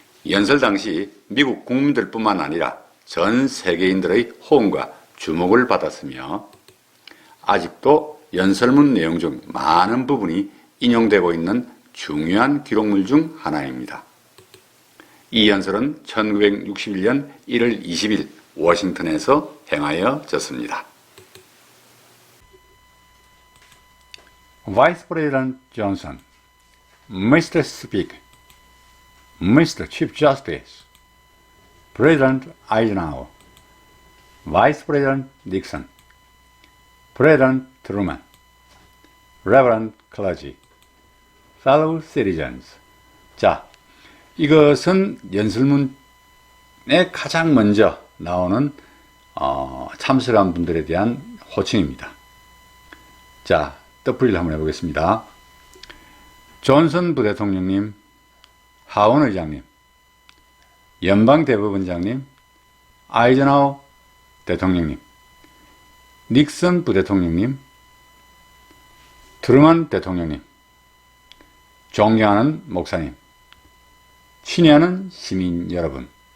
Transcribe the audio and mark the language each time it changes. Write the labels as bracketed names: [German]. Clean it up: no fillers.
[Korean] 연설 당시 미국 국민들뿐만 아니라 전 세계인들의 호응과 주목을 받았으며 아직도 연설문 내용 중 많은 부분이 인용되고 있는 중요한 기록물 중 하나입니다. 이 연설은 1961년 1월 20일 워싱턴에서 행하여졌습니다. [English] Vice President Johnson, Mr. Speaker, Mr. Chief Justice, President Eisenhower, Vice President Nixon, President Truman, Reverend Clergy, Fellow Citizens. [Korean] 자, 이것은 연설문에 가장 먼저 나오는 참석한 분들에 대한 호칭입니다. 자, 뜻풀이를 한번 해보겠습니다. 존슨 부대통령님, 하원 의장님, 연방대법원장님, 아이젠하워 대통령님, 닉슨 부대통령님, 트루먼 대통령님, 존경하는 목사님, 친애하는 시민 여러분.